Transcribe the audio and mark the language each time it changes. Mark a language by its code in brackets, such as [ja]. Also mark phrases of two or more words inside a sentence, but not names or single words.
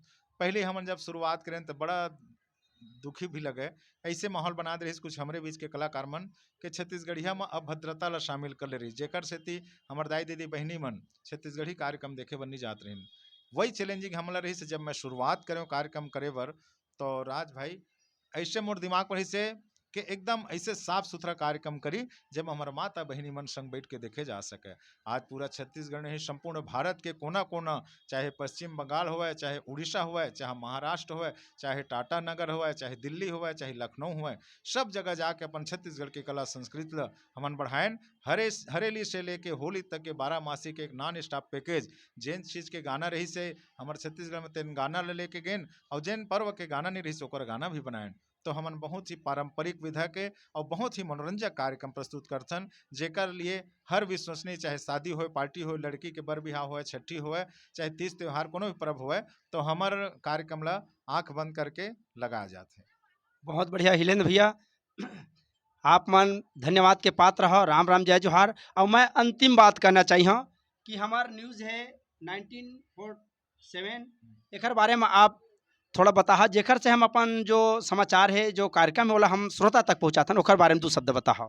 [hne] पहले हमन जब शुरुआत करें तो बड़ा दुखी भी लगे, ऐसे माहौल बना दे रही कुछ हमरे बीच के कलाकार मन के छत्तीसगढ़िया में अभद्रता ला शामिल कर ले रही, जेकर सेती हमर दाई दीदी बहनी मन छत्तीसगढ़ी कार्यक्रम देखे बर नहीं जात रही। वही चैलेंजिंग हमला रही से जब मैं शुरुआत करे कार्यक्रम करे बर, तो राज भाई ऐसे मोर दिमाग पर से कि एकदम ऐसे साफ सुथरा कार्यक्रम करी जब हमारा माता बहनी मन संग बैठ के देखे जा सके। आज पूरा छत्तीसगढ़ नहीं संपूर्ण भारत के कोना कोना, चाहे पश्चिम बंगाल होवे, चाहे उड़ीसा होवे, चाहे महाराष्ट्र होवे, चाहे टाटा नगर होवे, चाहे दिल्ली होवे, चाहे लखनऊ होवे, सब जगह जाके अपन छत्तीसगढ़ के कला संस्कृति ला हमन बढ़ाएं। हरेली से लेके होली तक के 12 मासी के एक [en] non stop package, [hne] जेन चीज के गाना रही से हमारे छत्तीसगढ़ में तेन गाना ले लेके गेन और जेन पर्व के गाना नहीं रही से ओकर गाना भी बनाएं। तो हमन बहुत ही पारंपरिक विधा के और बहुत ही मनोरंजक कार्यक्रम प्रस्तुत करथन, जेकर लिए हर विश्वसनीय, चाहे शादी हो, पार्टी हो, लड़की के बर बिहाव हो, छठी हो, चाहे तीज त्योहार कोनो भी पर्व हो, तो हमार कार्यक्रम ला आंख बंद करके लगाया जाते। बहुत बढ़िया हिलेंद्र भैया, आप मन धन्यवाद के पात्र हो। राम राम जय जोहार। और मैं अंतिम बात करना चाहिए कि हमार न्यूज़ है 1947, एकर बारे में आप थोड़ा बताहा, जेकर से हम अपन जो समाचार है, जो कार्यक्रम है, वाला हम श्रोता तक पहुँचाथन, ओकर बारे में 2 शब्द बताहा।